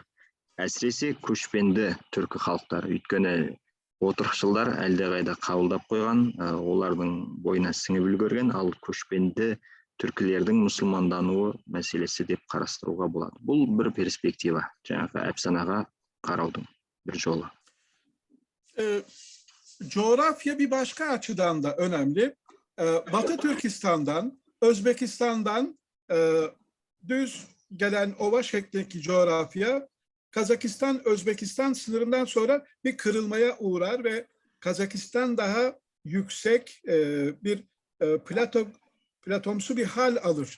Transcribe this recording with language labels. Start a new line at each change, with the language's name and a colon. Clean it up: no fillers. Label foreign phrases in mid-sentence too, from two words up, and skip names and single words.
Kazakh: Әсіресе көшпенді түркі халықтар, өйткені отырықшылдар әлдеқайда қабылдап қойған, олардың бойына сіңіп үлгерген, ал көшпенді түркілердің мұсылмандануы мәселесі деп қарастыруға болады. Бұл бір перспектива, жаңағы әпсанаға қараудың bir жолы.
Turkish: Coğrafya bir başka açıdan da önemli. Batı Türkistan'dan, Özbekistan'dan düz gelen ova şeklindeki coğrafya Kazakistan, Özbekistan sınırından sonra bir kırılmaya uğrar ve Kazakistan daha yüksek bir platomsu bir hal alır.